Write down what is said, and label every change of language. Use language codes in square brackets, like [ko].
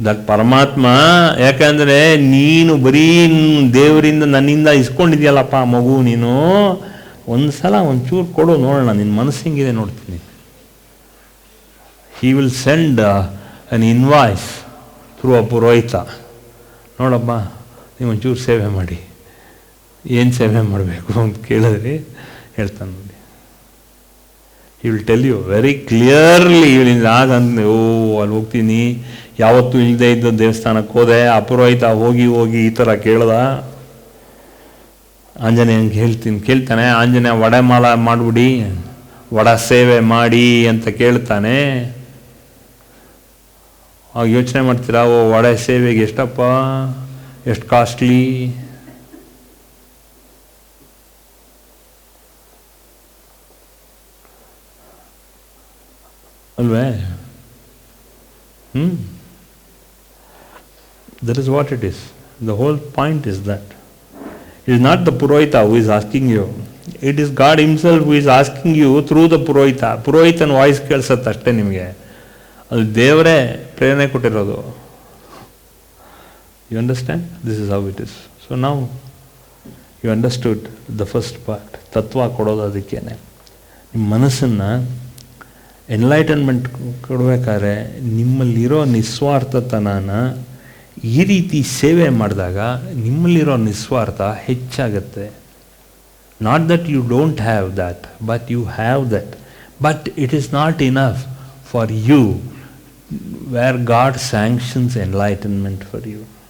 [kn] ಪರಮಾತ್ಮ, ಯಾಕಂದರೆ ನೀನು ಬರೀ ದೇವರಿಂದ ನನ್ನಿಂದ ಇಸ್ಕೊಂಡಿದ್ಯಲ್ಲಪ್ಪ ಮಗು, ನೀನು ಒಂದು ಸಲ ಒಂಚೂರು ಕೊಡು ನೋಡೋಣ, ನಿನ್ನ ಮನಸ್ಸು ಹಿಂಗಿದೆ ನೋಡ್ತೀನಿ. [en] He will send an invoice through a ಪುರೋಹಿತ. [kn] ನೋಡಪ್ಪ, ನೀವು ಒಂಚೂರು ಸೇವೆ ಮಾಡಿ. ಏನು ಸೇವೆ ಮಾಡಬೇಕು ಅಂತ ಕೇಳಿದ್ರಿ ಹೇಳ್ತಾನೆ ನೋಡಿ. [en] He will tell you very clearly. [kn] ಆಗಂತ ಅಲ್ಲಿ ಹೋಗ್ತೀನಿ, ಯಾವತ್ತೂ ಇಲ್ಲದೆ ಇದ್ದ ದೇವಸ್ಥಾನಕ್ಕೆ ಹೋದೆ, ಆ ಪುರೋಹಿತ ಹೋಗಿ ಈ ಥರ ಕೇಳ್ದ. ಆಂಜನೇಯಂಗೆ ಕೇಳ್ತಾನೆ, ಆಂಜನೇಯ ವಡೆ ಮಾಲ ಮಾಡಿಬಿಡಿ, ವಡ ಸೇವೆ ಮಾಡಿ ಅಂತ ಕೇಳ್ತಾನೆ. ಆಗ ಯೋಚನೆ ಮಾಡ್ತೀರಾ, ವಡೆ ಸೇವೆಗೆ ಎಷ್ಟಪ್ಪ, ಎಷ್ಟು ಕಾಸ್ಟ್ಲಿ ಅಲ್ವೇ? [en] That is what it is. The whole point is that it is not the Purohita who is asking you. It is God himself who is asking you through the Purohita. [kn] ಪುರೋಹಿತನ voice ಕೇಳಿಸತ್ತೆ ಅಷ್ಟೇ ನಿಮಗೆ. ಅದು ದೇವರೇ ಪ್ರೇರಣೆ ಕೊಟ್ಟಿರೋದು. [en] You understand? This is how it is. So now you understood the first part. [kn] ತತ್ವ ಕೊಡೋದು ಅದಕ್ಕೇನೆ. ನಿಮ್ಮ ಮನಸ್ಸನ್ನು ಎನ್ಲೈಟನ್ಮೆಂಟ್ ಕೊಡಬೇಕಾದ್ರೆ ನಿಮ್ಮಲ್ಲಿರೋ ನಿಸ್ವಾರ್ಥತನನ ಈ ರೀತಿ ಸೇವೆ ಮಾಡಿದಾಗ ನಿಮ್ಮಲ್ಲಿರೋ ನಿಸ್ವಾರ್ಥ ಹೆಚ್ಚಾಗತ್ತೆ. [en] Not that you don't have that, but you have that. But it is not enough for you, where God sanctions enlightenment for you.